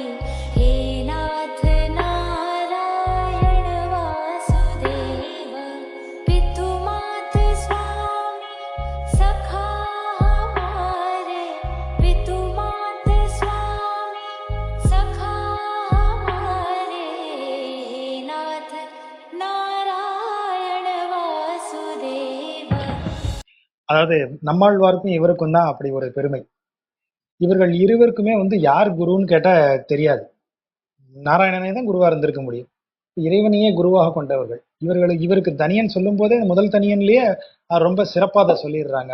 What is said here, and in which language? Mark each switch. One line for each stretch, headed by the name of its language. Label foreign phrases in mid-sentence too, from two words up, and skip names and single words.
Hindi: हे नाथ नारायण वासुदेव, पितु मात स्वामी सखा हमारे, पितु मात स्वामी सखा हमारे। हे नाथ नारायण वासुदेव।
Tamil: அதாவது நம்மாழ்வாருக்கும் இவருக்கும் தான் அப்படி ஒரு பெருமை. இவர்கள் இருவருக்குமே யார் குருன்னு கேட்டா தெரியாது. நாராயணனே தான் குருவா இருந்திருக்க முடியும். இறைவனையே குருவாக கொண்டவர்கள் இவருக்கு தனியன் சொல்லும் போதே முதல் தனியன்லயே ரொம்ப சிறப்பா அதை சொல்லிடுறாங்க.